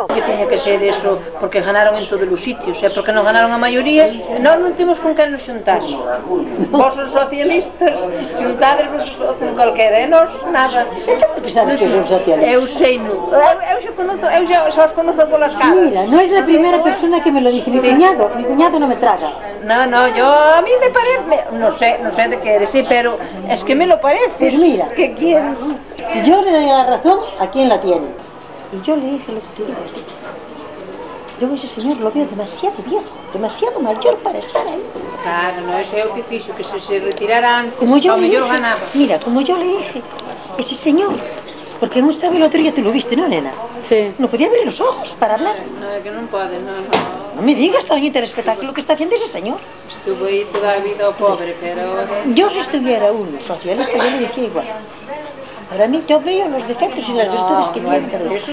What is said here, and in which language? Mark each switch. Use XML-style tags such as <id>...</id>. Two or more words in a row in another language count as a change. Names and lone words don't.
<gl>Que tiña que ser eso, porque ganaron en todos os sitios, e porque non ganaron a maioría, nós non temos con quen nos xuntar. Vos os socialistas, xuntadevos con calquera, e nós nada. Que sabes que son socialistas? Eu sei, eu xa os conozo polas caras. Mira, non é a primeira persona que</gl> <es>me lo dice, mi cuñado</es> <gl>non me traga.</gl> <es>No, a mí me parece, no sé de qué eres, sí, pero es que me lo parece. Pues mira, ¿qué quieres? Yo le doy la razón a quien la tiene. Y yo le dije lo que te digo a ti. Yo a ese señor lo veo demasiado viejo, demasiado mayor para estar ahí. Claro, no,</es> <gl>eso é o que fixo, que se retirara antes,</gl> <es>como yo</es> <gl>ao mellor ganaba.</gl> <es>Mira, como yo le dije, ese señor, porque non estaba el otro día, tú lo viste, ¿no, nena? Sí. No podía abrir los ojos para hablar. No, es que</es> <gl>non pode,</gl> <es>no. No me digas, doñita, el espectáculo que está haciendo ese señor.</es> <gl>Estuvo aí toda a vida o pobre, pero...</gl> <es>Yo si estuviera un socialista, yo le decía igual. Para mí, yo veo los defectos y las virtudes que tiene cada uno.</es>